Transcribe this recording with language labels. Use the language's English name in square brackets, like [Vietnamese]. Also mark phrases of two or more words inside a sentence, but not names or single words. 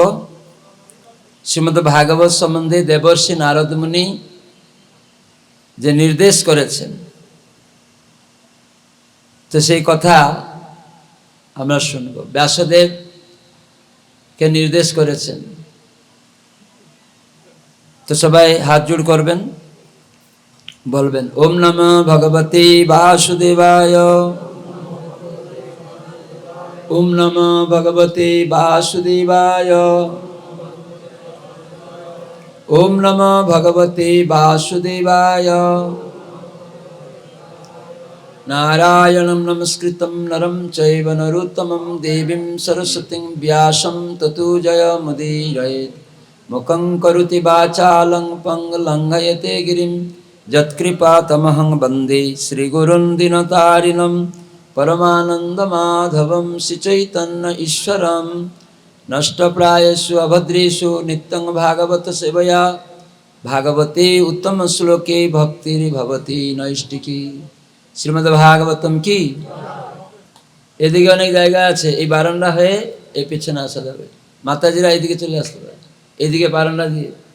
[Bangla] শ্রীমদ্ ভাগবত সম্বন্ধে দেবর্ষি নারদ মুনি যে নির্দেশ করেছেন, তো সেই কথা আমরা শুনব। ব্যাসদেব কে নির্দেশ করেছেন। তো সবাই হাত জোড় করবেন, বলবেন [Sanskrit] ওম নমঃ ভগবতে বাসুদেবায়, ওম নমঃ ভগবতে বাসুদেবায়, ওম নমঃ ভগবতে বাসুদেবায়। নারায়ণং নমস্কৃত্যং নরং চৈব নরোত্তমং দেবীং সরস্বতীং ব্যাসং ততো জয়মুদীরয়েৎ। মুখং করোতি বাচালং পঙ্গলঙ্ঘয়তে গিরিং যৎকৃপাতমহং বন্দে শ্রীগুরুং দীনতারিণং পরমানন্দমাধবং শ্রীচৈতন্য ঈশ্বরং। নষ্টপ্রায়েষু অভদ্রেষু নিত্যং ভাগবত সেবয়া ভাগবতে উত্তম শ্লোকে ভক্তির ভবতি নৈষ্টিকী। [Bangla] শ্রীমদ্ ভাগবতম কি। এদিকে অনেক জায়গা আছে, এই বারান্দা হয়ে এই পিছনে আসা যাবে। মাতাজিরা এইদিকে চলে আসতে পারে, এইদিকে বারান্দা দিয়ে।